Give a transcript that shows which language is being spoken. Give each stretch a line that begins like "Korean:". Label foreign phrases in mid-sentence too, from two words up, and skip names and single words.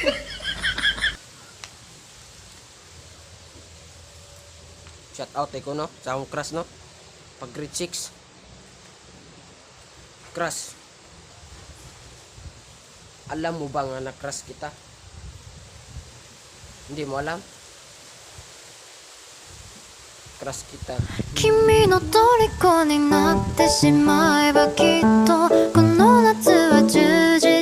English: Shout out
Cebuano: ko no sa akong crush no. Pag grade 6. Crush.
Filipino: Alam mo ba nga na-crush kita? Hindi mo alam? Crush kita.
Japanese: 君の虜になってしまえばきっとこの夏は充